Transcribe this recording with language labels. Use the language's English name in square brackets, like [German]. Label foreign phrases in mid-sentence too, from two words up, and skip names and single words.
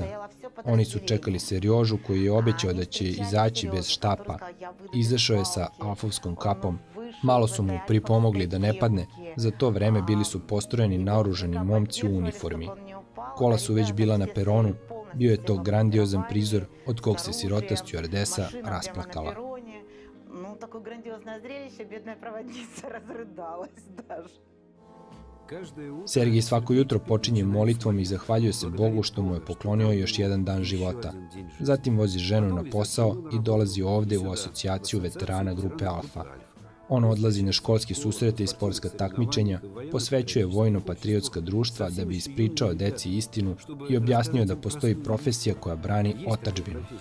[Serbian] Oni su čekali Serjožu koji je obećao da će izaći bez štapa. Izašao je sa alfovskom kapom. Malo su mu pripomogli da ne padne, za to vreme bili su postrojeni naoružani momci u uniformi. Kola su već bila na peronu, bio je to grandiozan prizor od kog se sirota stjuardesa rasplakala. [Russian] Такое грандиозное зрелище, бедная проводница разрыдалась даже. [Serbian] Sergij svako jutro počinje molitvom i zahvaljuje se Bogu što mu je poklonio još jedan dan života. Zatim vozi ženu na posao i dolazi ovde u asocijaciju veterana grupe Alfa. On odlazi na školske susrete i sportska takmičenja, posvećuje vojno-patriotska društva da bi ispričao deci istinu i objasnio da postoji profesija koja brani otadžbinu.